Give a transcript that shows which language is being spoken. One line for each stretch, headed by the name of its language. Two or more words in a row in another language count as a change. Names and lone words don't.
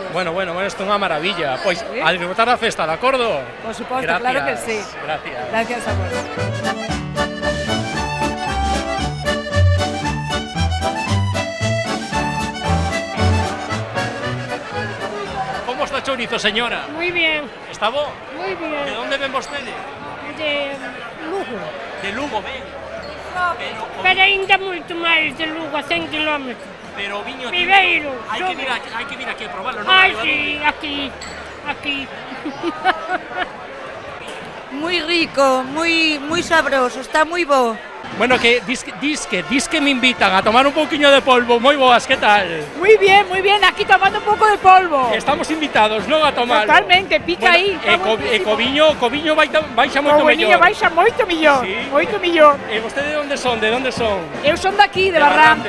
Galician: Bueno, isto é unha maravilla. Pois, a disfrutar a festa, de acordo? Por suposto, claro que sí.
Spanish: Gracias a vos.
Galician: Chourizo,
Spanish: señora. Muy bien.
Galician: ¿Está bo?
Spanish: Muy bien. ¿De dónde
Galician: ven vostede? De Lugo. De Lugo, ven. Pero ainda moito máis de Lugo, a 100 kilómetros. Pero viño Viveiro. Hai que vir aquí a probarlo, non? Ai, sí, aquí. aquí.
Spanish: Muy rico, muy sabroso, está muy bo. Bueno, que que me invitan a tomar un poquinho de polvo,
Galician: moi boas,
Spanish: que tal? Muy bien, aquí tomando un pouco de polvo.
Galician: Estamos invitados, non a tomar. Totalmente, pica aí. Coviño baixa moito mellor. O Coviño baixa moito mellor, moito mellor. E vostede de onde son? De onde son? Eu son daqui, de Barrantes,